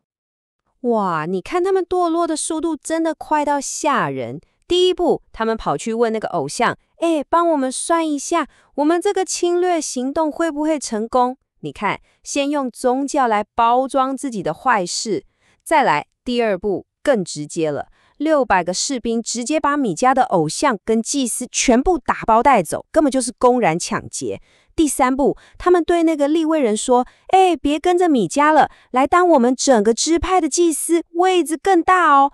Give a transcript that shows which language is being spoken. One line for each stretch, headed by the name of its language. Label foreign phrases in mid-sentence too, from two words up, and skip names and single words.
Chinese: 哇，你看他們墮落的速度真的快到嚇人。第一步，他們跑去問那個偶像：“幫我們算一下，我們這個侵略行動會不會成功？” 你看，先用宗教來包裝自己的壞事。再來，第二步更直接了，600個士兵直接把米迦的偶像跟祭司全部打包帶走，根本就是公然搶劫。第三步，他們對那個利未人說：“別跟着米迦了，來當我們整個支派的祭司，位置更大哦。”